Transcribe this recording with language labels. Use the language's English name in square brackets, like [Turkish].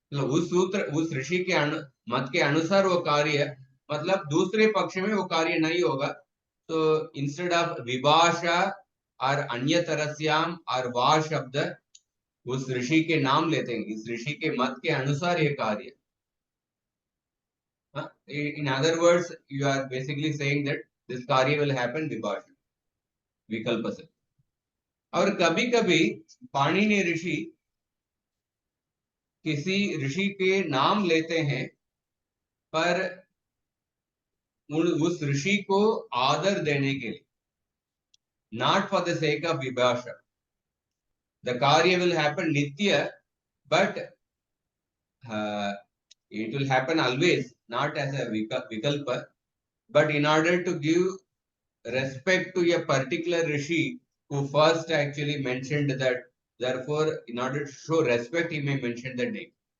[Hindi] मतलब उस सूत्र उस ऋषि के मत के अनुसार वो कार्य, मतलब दूसरे पक्ष में वो कार्य नहीं होगा। तो इंस्टेड ऑफ विभाषा और अन्य तरस्याम और वा शब्द उस ऋषि के नाम लेते हैं, इस ऋषि के मत के अनुसार ये कार्य। [English] In other words, you are basically saying that this कार्य will happen [Hindi] विभाषा विकल्प से। और कभी कभी पाणिनि ऋषि किसी ऋषि के नाम लेते हैं, पर उस ऋषि को आदर देने के लिए, [English] Not for the sake of विभाषा। The कार्य will happen नित्य, but it will happen always, not as a vikalpa, but in order to give respect to a particular rishi who first actually mentioned that, therefore in order to show respect he may mention the name.